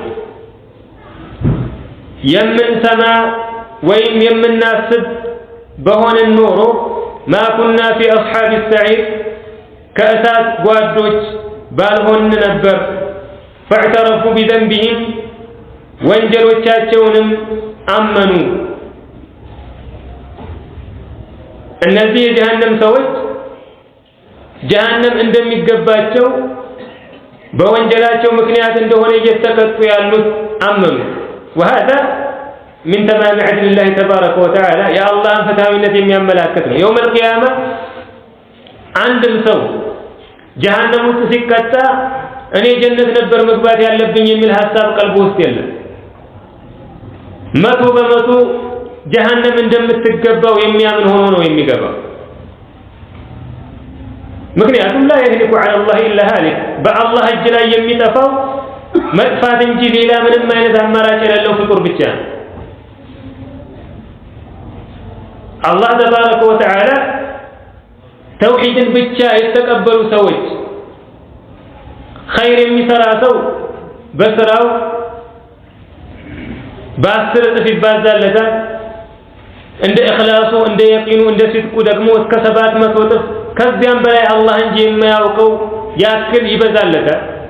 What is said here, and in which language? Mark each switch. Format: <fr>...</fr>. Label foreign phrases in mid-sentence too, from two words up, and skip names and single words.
<am>የምንሰማ ወይም የምናስብ በሆንን ኖሮ</am> <ar>ما كنا في أصحاب السعير</ar> <am>ከእሳት ጓዶች ባልሆን ነበር።</am> <ar>فاعترفوا بذنبهم</ar> <am>ወንጀሎቻቸውንም አመኑ። እነዚህ የጀሃነም ሰዎች ጀሃነም እንደሚገባቸው በወንጀላቸው ምክንያት እንደሆነ እየተቀጡ ያሉት አመኑ።</am> <ar>وهذا من تمام عدل الله تبارك وتعالى يا الله</ar> <am>ፍትሃዊነት የሚያመላክት ነው።</am> <ar>يوم القيامة</ar> <am>አንድም ሰው ጀሃነም ውስጥ ሲቀጣ እኔ ጀነት ነበር መግባት ያለብኝ የሚል ሐሳብ ቀልቡ ውስጥ የለም። 100% ጀሃነም እንደምትገባው የሚያምን ሆኖ ነው የሚገባው። ምክንያቱም</am> <ar>لا يهلك على الله إلا هالك</ar> <am>በአላህ እጅ ላይ የሚጠፋው መጥፋት እንጂ ሌላ ምንም አይነት አማራጭ የሌለው ፍጡር ብቻ ነው።</am> <ar>الله تبارك وتعالى</ar> <am>ተውሂድን ብቻ የተቀበሉ ሰዎች ኸይር የሚሰራ ሰው በስራው በ10 እጥፍ ይባዛለታል። እንደ ኢኽላሱ እንደ የቂኑ እንደ ሲድቁ ደግሞ እስከ 700 እጥፍ ከዚያም በላይ አላህ እንጂ የማያውቀው ያክል ይበዛለታል።</am>